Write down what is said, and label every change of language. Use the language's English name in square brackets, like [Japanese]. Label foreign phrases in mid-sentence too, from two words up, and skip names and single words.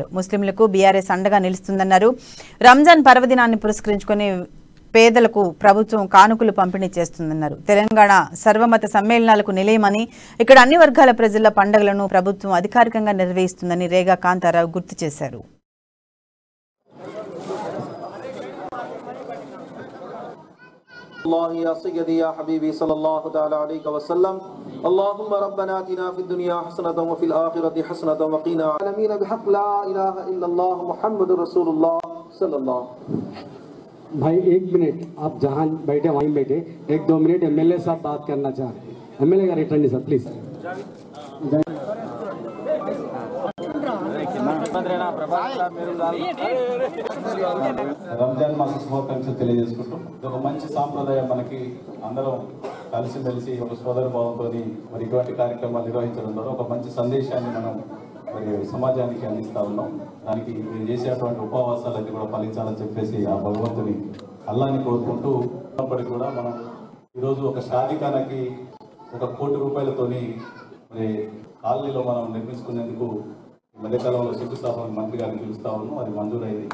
[Telugu] ముస్లింలకు బీఆర్ఎస్ అండగా నిలుస్తుందన్నారు। రంజాన్ పర్వదినాన్ని పురస్కరించుకొని పేదలకు ప్రభుత్వం కానుకలు పంపిణీ చేస్తుందన్నారు। తెలంగాణ సర్వమత సమ్మేళనాలకు నిలయమని ఇక్కడ అన్ని వర్గాల ప్రజల పండుగలను ప్రభుత్వం అధికారికంగా నిర్వహిస్తుందని రేగా కాంతారావు గుర్తు చేశారు। [Arabic] الله يا سيدي يا حبيبي صلى الله تعالى عليه وسلم اللهم ربنا آتنا في الدنيا حسنة وفي الآخرة حسنة وقنا العالمين بحق لا إله إلا الله محمد رسول الله صلى الله। [Hindi] भाई एक मिनट आप जहाँ बैठे वहीं बैठे, एक दो मिनट एमएलए साहब बात करना चाह रहे हैं। एमएलए का [English] return sir please. [Telugu] రంజాన్ మాస శుభాకాంక్షలు తెలియజేసుకుంటూ ఒక మంచి సాంప్రదాయం మనకి అందరం కలిసిమెలిసి ఒక సోదర భావంతో మరి ఇటువంటి కార్యక్రమాలు నిర్వహించడం ద్వారా ఒక మంచి సందేశాన్ని మనం మరి సమాజానికి అందిస్తా ఉన్నాం। దానికి మీరు చేసేటువంటి ఉపవాసాలన్నీ కూడా ఫలించాలని చెప్పేసి ఆ భగవంతుని అల్లాని కోరుకుంటూ ఉన్నప్పటికీ కూడా మనం ఈరోజు ఒక షాదీఖానాకి 1 కోటి రూపాయలతోని మరి కాలనీలో మనం నిర్మించుకునేందుకు మధ్యకాలంలో శంకుస్థాపన మంత్రి గారిని పిలుస్తా ఉన్నాం, అది మంజూరైంది।